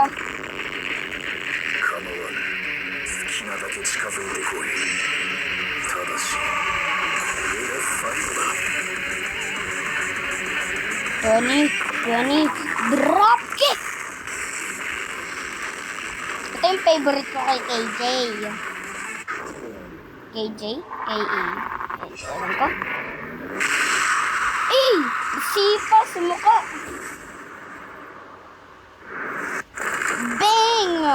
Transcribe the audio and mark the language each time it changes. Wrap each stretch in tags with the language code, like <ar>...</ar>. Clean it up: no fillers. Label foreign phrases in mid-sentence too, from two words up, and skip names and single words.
<ja>構わぬ。好きなだけ近づいてこい。ただし、これが最後だ。</ja> <en>20, drop kick!</en> <tl>Ito yung favorite ko kay KJ. KJ? K.E. Alam ko. Eh! Sipa! Sumuka! Bang!</tl>